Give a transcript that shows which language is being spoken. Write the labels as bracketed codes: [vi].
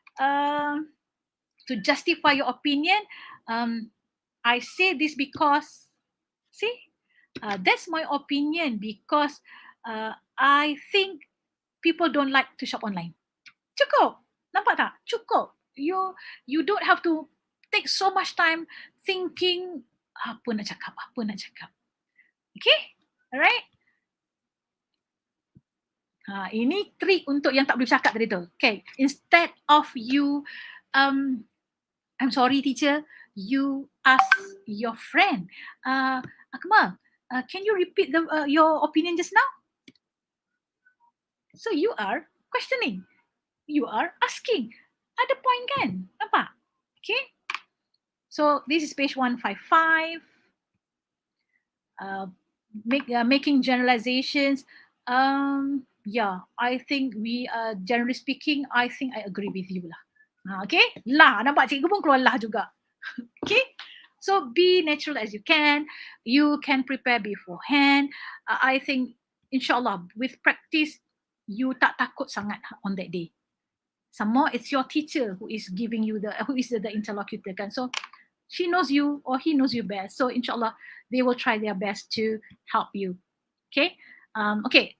[en] To justify your opinion, I say this because, see, that's my opinion because I think people don't like to shop online. [ms] Cukup. Nampak tak? Cukup. [en] You don't have to take so much time thinking [ms] apa nak cakap. [en] Okay? Alright? [ms] Ini trik untuk yang tak boleh cakap tadi tu. [en] Okay. Instead of you, I'm sorry teacher, you ask your friend, Akmal, can you repeat your opinion just now? So you are questioning. You are asking. [ms] Ada point, kan? Nampak? [en] Okay. So this is page 155. Making generalizations. Yeah, I think generally speaking, I think I agree with you lah. Okay? [ms] Lah, nampak cikgu pun keluar lah juga. [en] Okay? So be natural as you can. You can prepare beforehand. I think, insyaAllah, with practice, you [ms] tak takut sangat [en] on that day. Some more, it's your teacher who is giving you who is the interlocutor, kan? So she knows you or he knows you best. So inshallah, they will try their best to help you. Okay. Okay.